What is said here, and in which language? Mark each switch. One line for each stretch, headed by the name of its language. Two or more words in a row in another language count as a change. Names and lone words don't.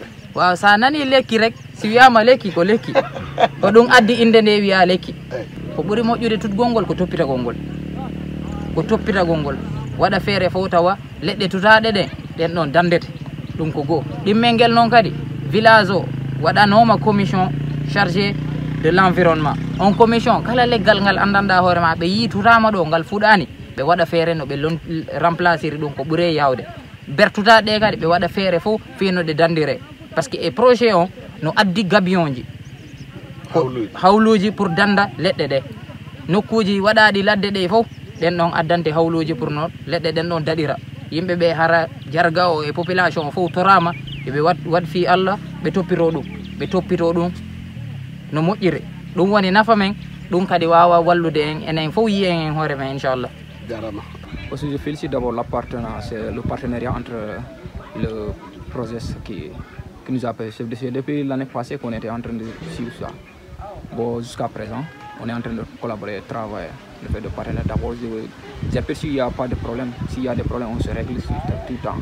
Fula: Waaw sa nani lekki rek si wiyama lekki ko lekki ko ɗum addi inde nde wiya lekki ko ɓuri moƴƴude tutgol ngol ko toppitagol ngol waɗa feere fof tawa leɗɗe tutaɗe ɗen ɗon dandete ɗum ko goo ɗimmel ngel noon kadi village o waɗanoma
French: commission chargé de l'environnement
Fula: on commission kala leggal ngal andanda hoorema ɓe yi tutama ɗo ngal fuɗani ɓe waɗa feere no ɓe remplaciri ɗum ko ɓuure yawde bertutaɗe kadi ɓe waɗa feere fof fino ɗe dandire
French: par ce que
Fula: e projet o no addi gabion ji hawluji pour danda leɗɗe ɗe nokkuji waɗaɗi ladde ɗe fof ɗen ɗon addante hawluji pour no leɗɗe ɗen ɗon daɗira yimɓe ɓe hara jarga o e population o fof torama eɓe waɗ fi Allah ɓe toppito ɗum no moƴƴiri ɗum woni nafa men ɗum kadi wawa wallude en enen fof yi en hoore men inchallah.
French: Aussi, je félicite d'abord le partenariat entre le projet qui nous a fait depuis l'année passée qu'on était en train de suivre ça. Bon, jusqu'à présent, on est en train de collaborer, travailler, le fait de partenariat. D'abord, j'ai aperçu qu'il n'y a pas de problème. S'il y a des problèmes, on se règle tout le temps.